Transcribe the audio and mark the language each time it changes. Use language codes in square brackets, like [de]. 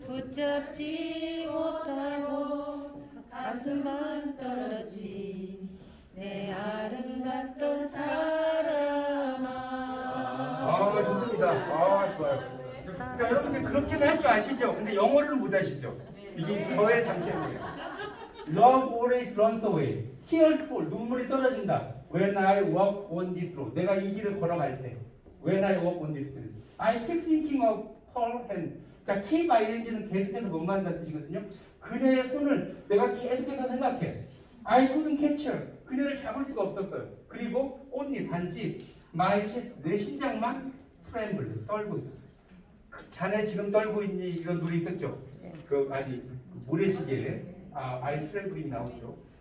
[ko] 붙잡지 못하고 가슴만 떨었지. 내 아름답던 사람아. 아, 좋습니다. 아, 좋아요. 자, 여러분들 그렇게는 할 줄 아시죠? 근데 영어를 못 아시죠? 이게 저의 장점이에요. [en] Love always runs away. Tears fall. [ko] 눈물이 떨어진다. [en] When I walk on this road. [ko] 내가 이 길을 걸어갈 때. [en] When I walk on this road. I keep thinking of her hand. [ko] 자, keep ing는 계속해서 못 만든다는 뜻이거든요. 그녀의 손을 내가 계속해서 생각해. [en] I couldn't catch her. [ko] 그녀를 잡을 수가 없었어요. 그리고 only 단지 my chest, 내 심장만 tremble, 떨고 있었어요. 자네 지금 떨고 있니? 이런 노래 있었죠? 그 아니 모래시계에 [en] I trembling [ko] 나오죠.